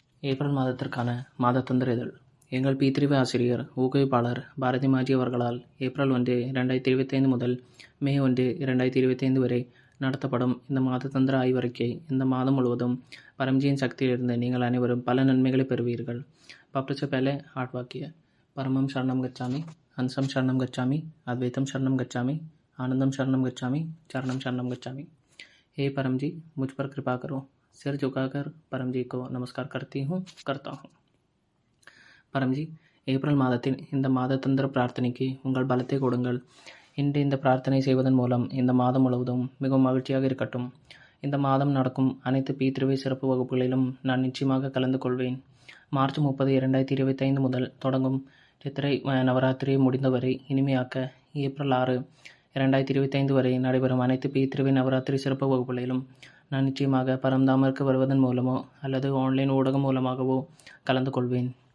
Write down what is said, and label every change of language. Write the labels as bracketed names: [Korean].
[Tamil] April மாதத்திற்கான மாதத்தந்திர இதழ். எங்கள் பி3 ஆசிரியர் ஊக்குவிப்பாளர் பாரதி மாஜி அவர்களால் ஏப்ரல் 1, 2025 முதல் மே 1, 2025 வரை நடத்தப்படும் இந்த மாதத்தந்திர ஆய்வறிக்கை. இந்த மாதம் முழுவதும் பரம்ஜியின் சக்தியிலிருந்து நீங்கள் அனைவரும் பல நன்மைகளை பெறுவீர்கள். [Sanskrit] பப்ளிஷ [Hindi] पहले 8 वाक्य. [Sanskrit] परमं शरणं गच्छामि, हंसं शरणं गच्छामि, अद्वैतं शरणं गच्छामि, आनंदम शरणं गच्छामि, चरणम शरणं गच्छामि. [Hindi] हे परम जी, मुझ पर कृपा करो. सिर झुकाकर परम जी को நமஸ்கார் करता हूँ. [Tamil] பரம்ஜி, ஏப்ரல் மாதத்தின் இந்த மாதத்தந்திர பிரார்த்தனைக்கு உங்கள் பலத்தை கொடுங்கள். இன்று இந்த பிரார்த்தனை செய்வதன் மூலம் இந்த மாதம் முழுவதும் மிகவும் மகிழ்ச்சியாக இருக்கட்டும். இந்த மாதம் நடக்கும் அனைத்து பி3 சிறப்பு வகுப்புகளிலும் நான் நிச்சயமாக கலந்து கொள்வேன். மார்ச் 30, 2025 முதல் தொடங்கும் சித்திரை நவராத்திரியை முடிந்தவரை இனிமையாக்க ஏப்ரல் 6, 2025 வரை நடைபெறும் அனைத்து பி3 நவராத்திரி சிறப்பு வகுப்புகளிலும் நான் நிச்சயமாக பரம்தாமிற்கு வருவதன் மூலமோ அல்லது ஆன்லைன் ஊடகம் மூலமாகவோ கலந்து கொள்வேன்.